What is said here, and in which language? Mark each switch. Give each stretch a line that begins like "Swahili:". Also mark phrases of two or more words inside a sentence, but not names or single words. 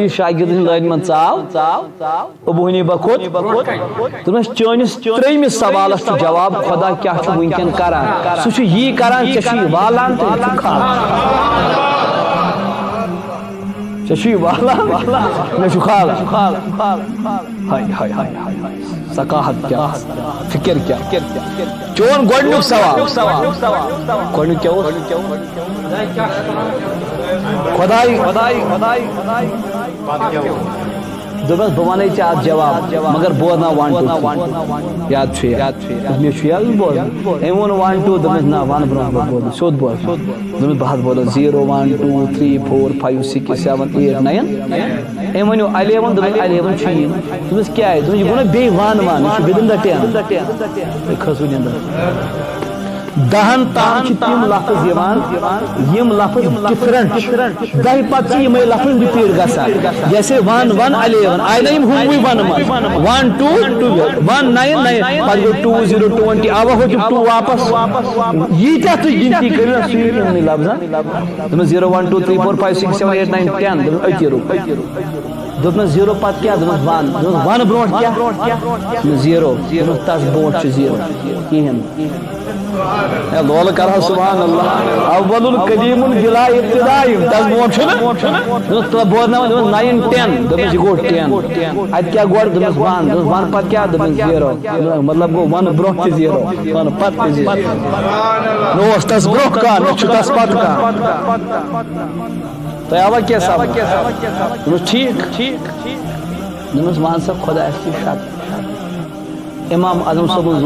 Kashmiri: یہِ شاگردن ہٕنٛدۍ لٲنہِ منٛز ژاو ابو حنیفہ کھوٚت دپنس چٲنِس ترٛیٚیمِس سوالس چھُ جواب خدا کیاہ چھُ وٕنکٮ۪ن کران سُہ چھُ یی کران ژےٚ چھُے والان تہٕ یہِ چھُ کھالان ثقافت کیا فکر کیا چون گۄڈنیُک سوال گۄڈنیُک کیا اوس خدائی دپس بہٕ ونے ژےٚ اتھ جواب مگر بوزناو 1 2 یاد چھُ مےٚ چھُ یاد بوزُن أمۍ ووٚن 1 2 دوٚپمس نہ ون برونٛہہ بہٕ بوزٕ سیوٚد بوز دوٚپمس بہٕ حظ بوزٕ 0 1 2 3 4 5 6 7 8 9 أمۍ ؤنِو 11 دوٚپمس 11 چھُ یی دوٚپمس کیازِ دوٚپمس یہِ گوٚو نا بیٚیہِ 1 1 یہِ چھُ
English: within the
Kashmiri: 10 کھٔژ وۄنۍ اندر 10 تام چھِ تِم لفظ یِوان یِم لفظ ڈفرنٹ 10 پتہٕ چھِ یِمے لفظ رِپیٖٹ گژھان جیسے 1 1 11 آیہِ نا یِم ہُموٕے 1 منٛز 1 2 1 9 9 پتہٕ گوٚو 2 0 20 اوا ہوٚتِم 2 واپس ییٖتیاہ تُہۍ گِنتی کٔرِو نا سُہ یِن یِمنٕے لفظن دوٚپمس 0 1 2 3 4 5 6 7 8 9 10 دوٚپمس أتی رُک دوٚپمس 0 پتہٕ کیٛاہ دوٚپمس 1 دوٚپمس 1 برونٛٹھ کیٛاہ 0 دوٚپمس تس برونٛٹھ چھُ 0 کِہیٖنۍ لول کرا
Arabic: سبحان اللہ اول القدیم بلا ابتداء
Kashmiri: تس برونٛٹھ چھُنہٕ بوزناوان دوٚپمس 9 10 دوٚپمس یہِ گوٚو 10 اتہِ کیٛاہ گۄڈٕ دوٚپمس 1 دوٚپمس 1 پتہٕ کیٛاہ دوٚپمس 0 مطلب گوٚو 1 برونٛٹھ تہِ 0 1 پتہٕ تہِ 0 نہ اوس تس برونٛہہ کانٛہہ نہ چھُ تس پتہٕ کانٛہہ تۄہہِ آوا کیٚنٛہہ سمجھ دوٚپمس ٹھیٖک دوٚپمس ون سا خۄدایس چھِ شکل امام اعظم صٲبُن